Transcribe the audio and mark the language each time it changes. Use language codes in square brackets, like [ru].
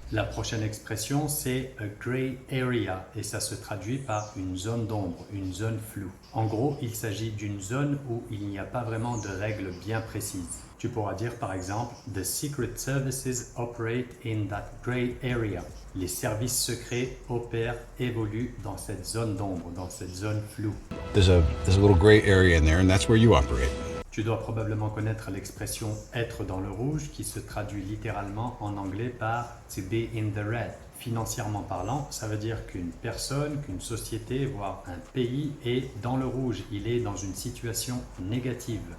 [fr] La prochaine expression, c'est « [en] a grey area [fr] » et ça se traduit par une zone d'ombre, une zone floue. En gros, il s'agit d'une zone où il n'y a pas vraiment de règles bien précises. Tu pourras dire par exemple « [en] The secret services operate in that grey area ». [fr] Les services secrets opèrent, évoluent dans cette zone d'ombre, dans cette zone floue. [en] There's a little gray area in there, and that's where you operate. [fr] Tu dois probablement connaître l'expression « être dans le rouge » qui se traduit littéralement en anglais par « [en] to be in the red ». [fr] Financièrement parlant, ça veut dire qu'une personne, qu'une société, voire un pays est dans le rouge, il est dans une situation négative.